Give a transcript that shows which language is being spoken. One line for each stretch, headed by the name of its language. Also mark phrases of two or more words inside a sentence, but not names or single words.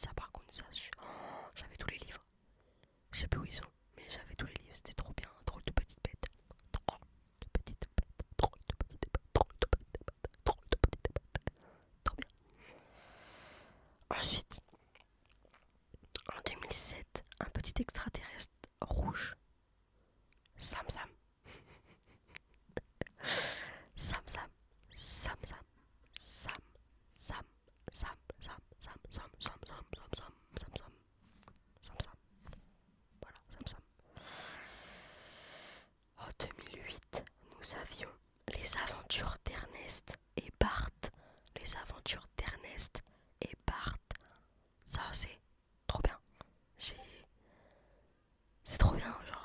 French: Ça, par contre, ça, j'avais tous les livres. Je sais plus où ils sont, mais j'avais tous les livres. C'était trop bien. Drôle de petite bête, Drôle de petite bête, Drôle de petite bête, Drôle de petite bête, Drôle de petite bête. Trop bien. Ensuite, en 2007, un petit extraterrestre rouge. Sam Sam. Sam Sam. Sam Sam. Sam. Sam. Sam. Sam. Sam. Sam. Sam. Sam. Sam. Sam. Sam. Sam. Sam Sam. Voilà, Sam Sam. En 2008, nous avions Les aventures d'Ernest et Bart. Les aventures d'Ernest et Bart. Ça, c'est trop bien. C'est trop bien, genre.